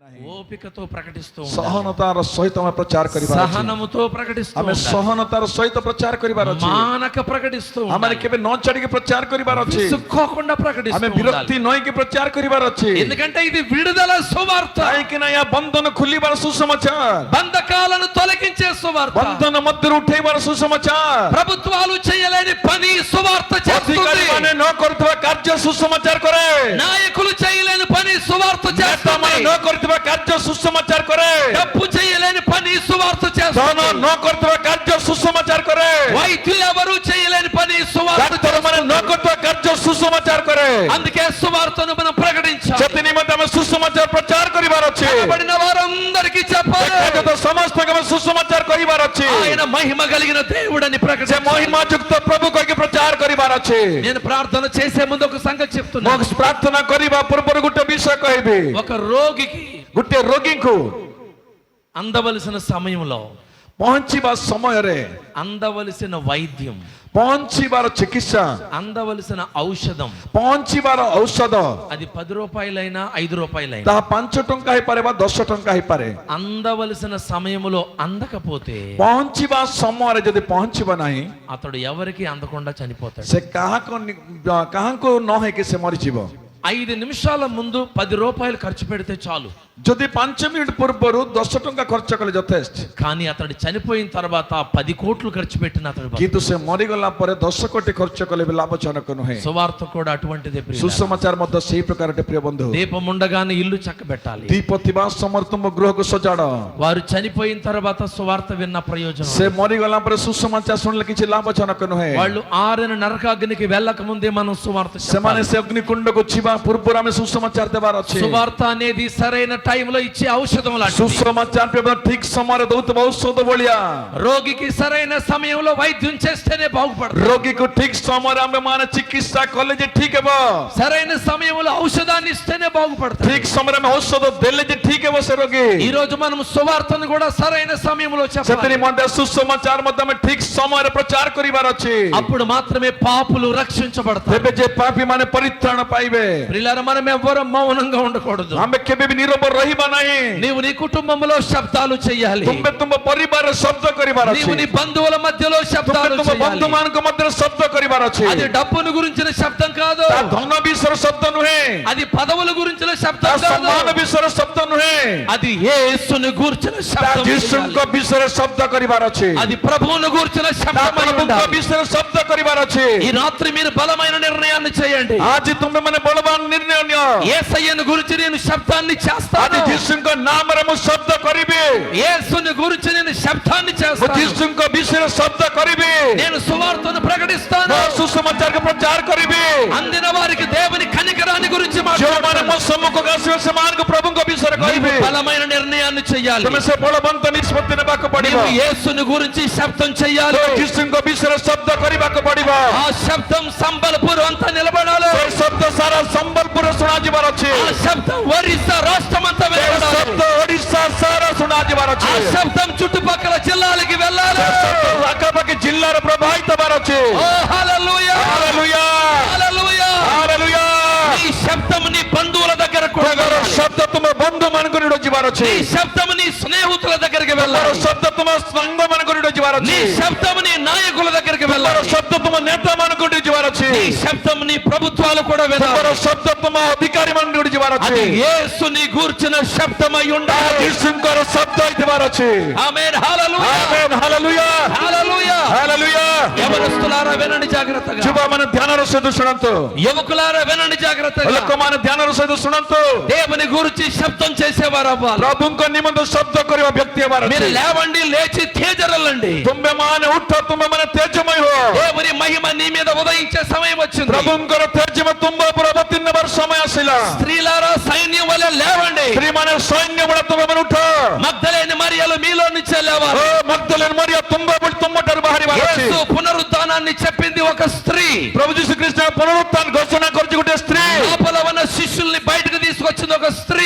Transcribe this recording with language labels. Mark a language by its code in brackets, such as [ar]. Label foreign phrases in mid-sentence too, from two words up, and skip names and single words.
[te] ఓపికతో ప్రకటిస్తూ [or] ସହନତାର ସହିତ ଆମେ ପ୍ରଚାର କରିବାର ଅଛି। [te] సహనముతో ప్రకటిస్తూ [or] ଆମେ ସହନତାର ସହିତ ପ୍ରଚାର କରିବାର ଅଛି। [te] మానక ప్రకటిస్తూ [or] ଆମେ କେବେ ନ ଛାଡିକି ପ୍ରଚାର କରିବାର ଅଛି। [te] విసుక్కోకుండా ప్రకటిస్తూ [or] ଆମେ ବିରକ୍ତି ନହେଇକି ପ୍ରଚାର କରିବାର ଅଛି। [te] ఎందుకంటే ఇది విడుదల సువార్త। [or] କାହିଁକି ନା ଏହା ବନ୍ଧନ ଖୋଲିବାର ସୁସମାଚାର, [te] బంధకాలను తొలగించే సువార్త, [or] ବନ୍ଧନ ମଧ୍ୟରୁ ଉଠେଇବାର ସୁସମାଚାର, [te] ప్రభుత్వాలు చేయలేని పని సువార్త చేస్తుంది। [or] ଅଧିକାରୀମାନେ ନ କରୁଥିବା କାର୍ଯ୍ୟ ସୁସମାଚାର କରେ, [te] నాయకులు చేయలేని పని సువార్త చేస్తుంది। [or] ନେତାମାନେ ନ କରୁଥିବା କାର୍ଯ୍ୟ ସୁସମାଚାର କରେ, [te] డబ్బు చేయలేని పని సువార్త [or] ଧନ [te] చేస్తుంది। [or] ନ କରୁଥିବା କାର୍ଯ୍ୟ ସୁସମାଚାର କରେ, [te] వైద్యులు ఎవరు చేయలేని పని సువార్త [or] ଡାକ୍ତରମାନେ ନ କରୁଥିବା କାର୍ଯ୍ୟ ସୁସମାଚାର କରେ। [te] అందుకే సువార్తను మనం ప్రకటించాలి। [or] ସେଥି ନିମନ୍ତେ ଆମେ ସୁସମାଚାର ପ୍ରଚାର କରିବାର ଅଛି। [te] కనబడిన వారందరికీ చెప్పాలి, [or] ଦେଖାଯାଉଥିବା ସମସ୍ତଙ୍କୁ ଆମେ ସୁସମାଚାର କହିବାର ଅଛି। [te] ఆయన మహిమ కలిగిన దేవుడని [or] ସେ [te] ప్రకటించాలి। [or] ମହିମା ଯୁକ୍ତ ପ୍ରଭୁ କହିକି ପ୍ରଚାର କରିବାର ଅଛି। [te] నేను ప్రార్థన చేసే ముందు ఒక సంగతి చెప్తున్నా। [or] ମୁଁ ପ୍ରାର୍ଥନା କରିବା ପୂର୍ବରୁ ଗୋଟେ ବିଷୟ କହିବି। [te] ఒక రోగికి [or] ଗୋଟେ ରୋଗୀଙ୍କୁ [te] అందవలసిన సమయంలో [or] ପହଞ୍ଚିବା ସମୟରେ [te] అందవలసిన వైద్యం, [or] ପହଞ୍ଚିବାର ଚିକିତ୍ସା, [te] అందవలసిన ఔషధం [or] ପହଞ୍ଚିବାର ଔଷଧ [te] అది 10 రూపాయలైనా 5 రూపాయలైనా [or] ତାହା 5 ଟଙ୍କା ହେଇପାରେ ବା 10 ଟଙ୍କା ହେଇପାରେ। [te] అందవలసిన సమయంలో అందకపోతే [or] ପହଞ୍ଚିବା ସମୟରେ ଯଦି ପହଞ୍ଚିବ ନାହିଁ, [te] అతడు ఎవరికి అందకుండా చనిపోతాడు। [or] ସେ କାହାକୁ ନ ହେଇକି ସେ ମରିଯିବ। [te] 5 నిమిషాల ముందు 10 రూపాయలు ఖర్చు పెడితే చాలు, [or] ଯଦି 5 ମିନିଟ୍ ପୂର୍ବରୁ 10 ଟଙ୍କା ଖର୍ଚ୍ଚ କଲେ ଯଥେଷ୍ଟ। [te] కానీ అతడు చనిపోయిన తర్వాత 10 కోట్లు ఖర్చు పెట్టిన అతడు [or] କିନ୍ତୁ ସେ ମରିଗଲା ପରେ 10 କୋଟି ଖର୍ଚ୍ଚ କଲେ ବି ଲାଭଜନକ ନୁହେଁ। [te] సువార్త కూడా అటువంటిదే ప్రియులారా। [or] ସୁସମାଚାର ମଧ୍ୟ ସେଇ ପ୍ରକାରଟେ ପ୍ରିୟ ବନ୍ଧୁ। [te] దీపం ఉండగానే ఇల్లు చక్కబెట్టాలి। [or] ଦୀପ ଥିବା ସମୟରେ ତୁମ ଗୃହକୁ ସଜାଡ଼। [te] వారు చనిపోయిన తర్వాత సువార్త విన్న ప్రయోజనం, [or] ସେ ମରିଗଲା ପରେ సుసమాచాର ଶୁଣିଲେ କିଛି ଲାଭଜନକ ନୁହେଁ। [te] వాళ్ళు ఆరిన నరకాగ్నికి వెళ్ళక ముందే మనం సువార్త [or] ସେମାନେ [te] చెప్పాలి। [or] ସେ ଅଗ୍ନିକୁଣ୍ଡକୁ ଯିବା ପୂର୍ବରୁ ଆମେ ସୁସମାଚାର ଦେବାର ଅଛି। [te] సువార్త అనేది సరైన టైంలో ఇచ్చే ఔషధం లాంటిది। [or] ସୁସମାଚାର ଠିକ ସମୟରେ ଦଉଥିବା ଔଷଧ ଭଳିଆ। [te] రోగికి సరైన సమయంలో వైద్యం చేస్తేనే బాగుపడతాడు। [or] ରୋଗୀକୁ ଠିକ ସମୟରେ ଆମେ ମାନେ ଚିକିତ୍ସା କଲେ ଯେ ଠିକ ହେବ। [te] సరైన సమయంలో ఔషధాన్ని ఇస్తేనే బాగుపడతాడు। [or] ଠିକ ସମୟରେ ଆମେ ଔଷଧ ଦେଲେ ଯେ ଠିକ ହେବ ସେ ରୋଗୀ। [te] ఈ రోజు మనం సువార్తను కూడా సరైన సమయంలో చెప్పాలి। [or] ସେଥିରେ ମଧ୍ୟ ସୁସମାଚାର ମଧ୍ୟ ଆମେ ଠିକ ସମୟରେ ପ୍ରଚାର କରିବାର ଅଛି। [te] అప్పుడు మాత్రమే పాపులు రక్షించబడతారు। [or] ତେବେ ଯେ ପାପୀ ମାନେ ପରିତ୍ରାଣ ପାଇବେ। [te] ప్రియులారా, మనం ఎవ్వరూ మౌనంగా ఉండకూడదు। [or] ଆମେ କେବେ ବି ନିରବ ରହିବା ନାହିଁ। [te] నీవు నీ కుటుంబంలో శబ్దాలు చేయాలి। [or] ତୁମେ ତୁମ ପରିବାରରେ ଶବ୍ଦ କରିବାର ଅଛି। [te] నీవు నీ బంధువుల మధ్యలో శబ్దాలు [or] ତୁମ [te] చేయాలి। [or] ବନ୍ଧୁମାନଙ୍କ ମଧ୍ୟରେ ଶବ୍ଦ କରିବାର ଅଛି। [te] అది డబ్బును గురించిన శబ్దం కాదు, [or] ଧନ ବିଷୟର ଶବ୍ଦ ନୁହେଁ। [te] అది పదవుల గురించిన శబ్దం కాదు, [or] ସମ୍ମାନ ବିଷୟର ଶବ୍ଦ నୁହେଁ। [te] అది యేసుని గురించిన శబ్దం [or] ଯୀଶୁଙ୍କ [te] చేయాలి। [or] ବିଷୟରେ ଶବ୍ଦ କରିବାର ଅଛି। [te] అది ప్రభువును గురించిన శబ్దం అయి [or] ପ୍ରଭୁଙ୍କ [te] ఉండాలి। [or] ବିଷୟରେ ଶବ୍ଦ କରିବାର ଅଛି। [te] ఈ రాత్రి మీరు బలమైన నిర్ణయాన్ని చేయండి। [or] ଆଜି ତୁମେ ମାନେ ବଳବାନ ନିର୍ଣ୍ଣୟ ନିଅ। [te] యేసయ్యను గురించి నేను శబ్దాన్ని [or] ଆଜି [te] చేస్తాను। [or] ଯୀଶୁଙ୍କ ନାମରେ ମୁଁ ଶବ୍ଦ କରିବି। [te] యేసుని గురించి నేను శబ్దాన్ని [or] ମୁଁ [te] చేస్తాను। [or] ଯୀଶୁଙ୍କ ବିଷୟରେ ଶବ୍ଦ କରିବି। [te] నేను సువార్తను ప్రకటిస్తాను। [or] ମୁଁ ସୁସମାଚାରକୁ ପ୍ରଚାର କରିବି। [te] అందిన వారికి దేవుని కనికరాన్ని గురించి [or] ଯେଉଁମାନେ [te] మాట్లాడతాను। [or] ମୋ ସମ୍ମୁଖକୁ ଆସିବେ ସେମାନଙ୍କୁ ପ୍ରଭୁଙ୍କ ବିଷୟରେ କହିବି। [te] నీవు బలమైన నిర్ణయాన్ని చేయాలి। [or] ତୁମେ ସେ ବଳବନ୍ତ ନିଷ୍ପତ୍ତି ନେବାକୁ ପଡିବ। [te] నీవు యేసుని గురించి శబ్దం చేయాలి। [or] ଯୀଶୁଙ୍କ ବିଷୟରେ ଶବ୍ଦ କରିବାକୁ ପଡିବ। [te] ఆ శబ్దం సంబల్పూర్ అంతా నిలబడాలి। [or] ସେ ଶବ୍ଦ ସାରା ସମ୍ବଲପୁର ଶୁଣାଯିବାର ଅଛି। [te] ఆ శబ్దం ఒరిస్సా రాష్ట్రం అంతా [or] ସେ [te] వెళ్ళాలి। [or] ଶବ୍ଦ ଓଡ଼ିଶା ସାରା ଶୁଣାଯିବାର ଅଛି। [te] ఆ శబ్దం చుట్టుపక్కల జిల్లాలకి వెళ్ళాలి। [or] ସେ ଶବ୍ଦ ପାଖାପାଖି ଜିଲ୍ଲାରେ ପ୍ରବାହିତ ହେବାର ଅଛି। [te] ఓ హల్లెలూయా, [or] ହାଲେଲୁୟା [te] హల్లెలూయా। [or] ହାଲେଲୁୟା। [te] నీ శబ్దం నీ బంధువుల దగ్గర కూడా [or] ତୁମର [te] వెళ్ళాలి। [or] ଶବ୍ଦ ତୁମ ବନ୍ଧୁମାନଙ୍କୁ ନିଡ଼ ଯିବାର ଅଛି। [te] నీ శబ్దం నీ స్నేహితుల దగ్గరికి [or] ତୁମର [te] వెళ్ళాలి। [or] ଶବ୍ଦ ତୁମ ସାଙ୍ଗମାନଙ୍କୁ ନିଡ଼ ଯିବାର [te] నీ [or] ଅଛି। [te] శబ్దం నీ నాయకుల దగ్గరికి [or] ତୁମର [te] వెళ్ళాలి। [or] ଶବ୍ଦ ତୁମ ନେତାମାନଙ୍କୁ ନିଡ଼ ଯିବାର ଅଛି। [te] నీ శబ్దం నీ ప్రభుత్వాలు కూడా [or] ତୁମର [te] వెళ్ళాలి। [or] ଶବ୍ଦ ତୁମ ଅଧିକାରୀମାନଙ୍କୁ ନିଡ଼ ଯିବାର [te] అది [or] ଅଛି। [te] యేసుని గూర్చిన శబ్దమై ఉండాలి। [or] ଯୀଶୁଙ୍କର ଶବ୍ଦ ହେଇଥିବାର ଅଛି। [te] ఆమేన్, హల్లెలూయా, [or] ఆమేన్ ହାଲେଲୁୟା [te] హల్లెలూయా। [or] ହାଲେଲୁୟା। [te] యవనస్తులారా వినండి జాగ్రత్తగా, [or] ଯୁବମାନେ ଧ୍ୟାନର ସହିତ ଶୁଣନ୍ତୁ। [te] యువకులారా వినండి జాగ్రత్తగా। [or] ଲୋକମାନେ ଧ୍ୟାନର ସହିତ ଶୁଣନ୍ତୁ। [te] దేవుని గురించి శబ్దం చేసేవారు అవ్వాలి। [or] ପ୍ରଭୁଙ୍କ ନିମନ୍ତେ ଶବ୍ଦ କରିବା ବ୍ୟକ୍ତି ହେବାର [te] మీరు [or] ଅଛି। [te] లేవండి, లేచి తేజరలండి। [or] ତୁମେମାନେ ଉଠ, ତୁମେମାନେ ତେଜମୟ ହୁଅ। [te] దేవుని మహిమ నీ మీద ఉదయించే సమయం వచ్చింది। [or] ପ୍ରଭୁଙ୍କର ତେଜମ ତୁମ ଉପରେ ଅବତୀର୍ଣ୍ଣ ହେବାର ସମୟ ଆସିଲା। [te] స్త్రీలారా సైన్యం వలె లేవండి। [or] ସ୍ତ୍ରୀମାନେ ସୈନ୍ୟ ଭଳିଆ ତୁମେମାନେ ଉଠ। [te] మగ్దలేని మరియలు మీలో నుంచే లేవాలి। [or] ଓ ମଗ୍ଦଲେନ ମରିୟା ତୁମଠାରୁ ବାହାରିବାର ଅଛି। [te] యేసు పునరుద్ధానాన్ని చెప్పింది ఒక స్త్రీ। [or] ପ୍ରଭୁ ଯୀଶୁ ଖ୍ରୀଷ୍ଟ ପୁନରୁତ୍ଥାନ ଘୋଷଣା କରିଛି ଗୋଟେ ସ୍ତ୍ରୀ। [te] లోపల ఉన్న శిష్యుల్ని బయటకు తీసుకొచ్చింది ఒక స్త్రీ।